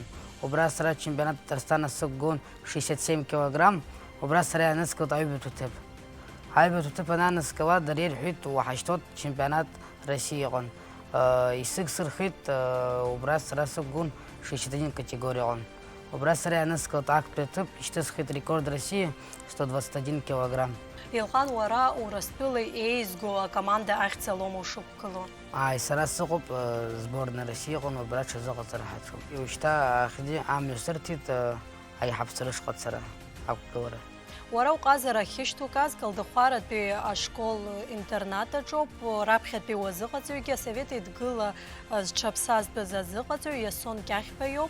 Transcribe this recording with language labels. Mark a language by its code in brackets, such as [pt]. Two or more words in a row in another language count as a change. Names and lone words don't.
[ab] Убра сара [ru] чемпионат Татарстана [ab] сықәгылон 67 килограмм. Убра сара ианызкылт аҩбатә ҭыԥ. Аҩбатә ҭыԥ анааныскыла дара ирҳәеит уаҳашьҭоуп [ru] чемпионат России [ab] аҟны. Исыгсырхеит, убра сара сықәгылон 61 категориаҟны. Убра сара ианызкылт актәи аҭыԥ, ишьҭысхит [ru] рекорд России [ab] 121 килограмм. Елҟан, уара Урыстәыла еизго акоманда ахьӡалома ушықәгыло? Сара сыҟоуп [ru] зборна Россиа [ab] аҟны, убра аҽазыҟаҵара ҳаҿуп. Уажәшьҭа ахьӡи амҩа сырҭеит аиҳабацәа рышҟа ацара, ақәгылара. Уара уҟазара ахьышьҭуказ Калдахәаратәи ашкол-интернат аҿоуп, раԥхьатәи уазыҟаҵаҩгьы асовет еидгыла зҽаԥсазтәыз азыҟаҵаҩ Иасон Кьахьба иоуп.